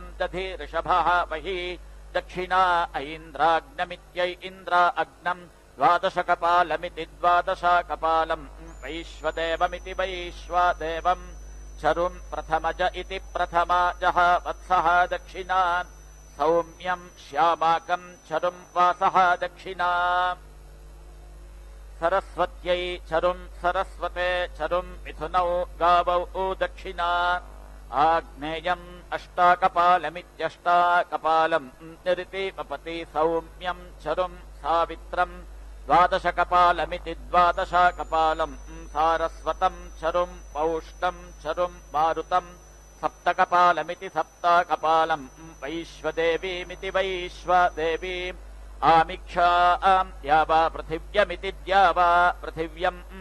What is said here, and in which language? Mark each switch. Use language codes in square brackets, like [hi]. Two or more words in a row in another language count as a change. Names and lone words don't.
[sa] దధి ఋషభః వహి దక్షిణా ఐంద్రాగ్నమిత్యై ఇంద్రా అగ్నం ద్వాదశకపాలమితి ద్వాదశకపాలం వైశ్వదేవమితి వైశ్వదేవం చరుం ప్రథమజ ఇతి ప్రథమాజః వత్సః దక్షిణా సౌమ్యం శ్యామాకం చరుం వాసః దక్షిణా సరస్వత్యై చరుం సరస్వతే చరుం మిథునౌ గావౌ దక్షిణా आग्नेयम् अष्टाकपालमित्यष्टाकपालम् निरिति वपति सौम्यम् चरुम् सावित्रम् द्वादशकपालमिति द्वादशकपालम् सारस्वतम् चरुम् पौष्टम् चरुम् मारुतम् सप्तकपालमिति सप्तकपालम् वैश्वदेवीमिति वैश्वदेवीम् आमिक्षाम् द्यावा पृथिव्यमिति द्यावा पृथिव्यम्